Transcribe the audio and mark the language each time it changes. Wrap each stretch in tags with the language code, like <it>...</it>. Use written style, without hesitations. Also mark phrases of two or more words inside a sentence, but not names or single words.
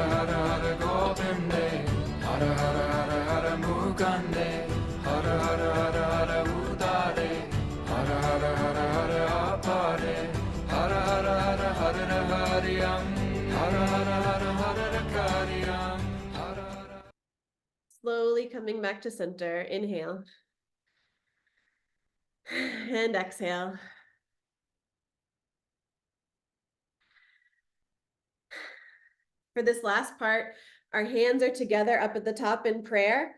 <sa>Hara Hara Gopinde, Hara Hara Hara Hara Mukande, Hara Hara Hara Hara Udare, Hara Hara Hara Hara Apare, Hara Hara Hara Hara Hariam, Hara Hara Hara Hara Kariam, Hara Hara.</sa> <en>Slowly coming back to center. Inhale. And exhale. For this last part, our hands are together up at the top in prayer.</en>